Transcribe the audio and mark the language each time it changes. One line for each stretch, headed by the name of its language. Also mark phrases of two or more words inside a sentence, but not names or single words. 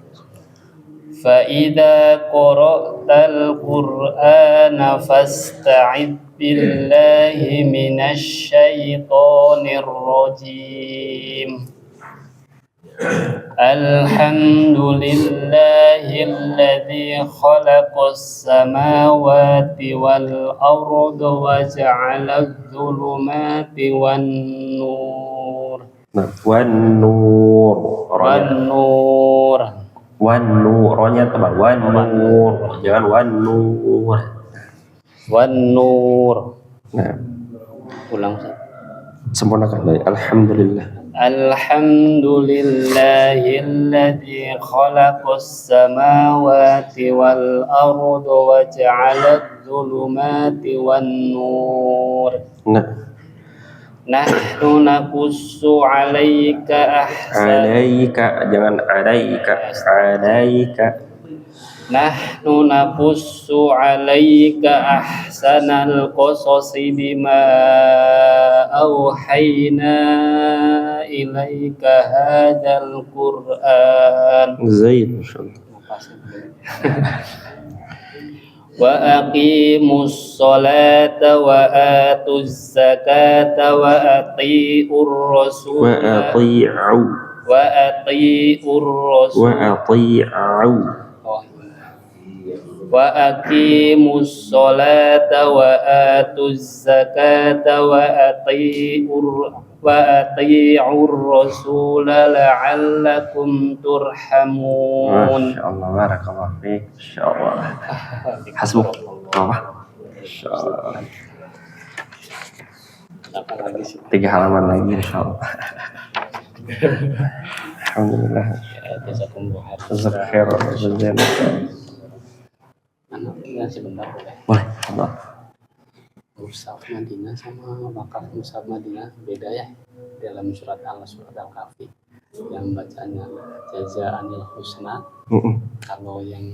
Arabic: فإذا قرأت القرآن فاستعذ بالله من الشيطان الرجيم. الحمد لله الذي خلق السماوات والأرض وجعل الظلمات والنور.
Indonesian: Wan-nur, rohnya tebal. Wan-nur, jangan wan-nur. Wan-nur. Nah, ulang. Sempurnakan baik. Alhamdulillah.
Arabic: الحمد لله الذي خلق السماوات والأرض وجعل الظلمات والنور. نحن نقص عليك
Indonesian: jangan 'alaika.
Arabic: نحن نقص عليك أحسن القصص بما أوحينا إليك هذا القرآن.
Indonesian: Zaid, masyaallah.
Arabic: وأقيموا الصلاة وآتوا الزكاة وأطيعوا الرسول وأقيموا الصلاة وآتوا الزكاة وأطيعوا الرسول لعلكم ترحمون. ما شاء الله، بارك الله فيك. إن شاء الله. حسبك.
Indonesian: Apa? Insyaallah. 3 halaman lagi insyaallah. Alhamdulillah.
Arabic: جزاكم الله جزاك الله خيرا.
Indonesian: Anak tinggal sebentar boleh. Boleh. Allah. Mushaf Madinah sama wakaf Mushaf Madinah beda ya dalam surat Al-Kahfi yang bacanya
Arabic: جزاء الحسنى.
Indonesian: Kalau yang